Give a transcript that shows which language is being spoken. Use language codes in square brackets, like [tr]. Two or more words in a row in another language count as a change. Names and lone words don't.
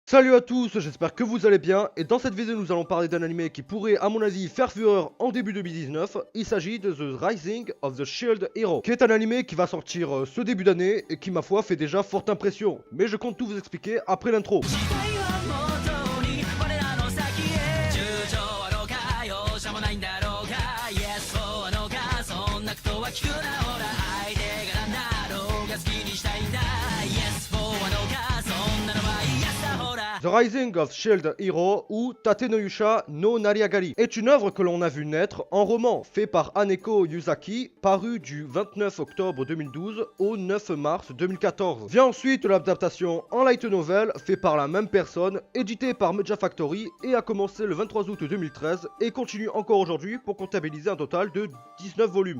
[fr] Salut à tous, j'espère que vous allez bien, et dans cette vidéo nous allons parler d'un anime qui pourrait à mon avis faire fureur en début 2019. Il s'agit de The Rising of the Shield Hero, qui est un anime qui va sortir ce début d'année et qui ma foi fait déjà forte impression. Mais je compte tout vous expliquer après l'intro. [ja] 聞くなほら相手が何だろうが好きにしたいんだ [en] Yes for [ja] はのかそんなのは嫌さほら [fr] The Rising of Shield Hero ou Tate no Yusha no Nariagari est une œuvre que l'on a vu naître en roman fait par Haneko Yuzaki, paru du 29 octobre 2012 au 9 mars 2014. Vient ensuite l'adaptation en light novel fait par la même personne, édité par Media Factory et a commencé le 23 août 2013 et continue encore aujourd'hui pour comptabiliser un total de 19 volumes.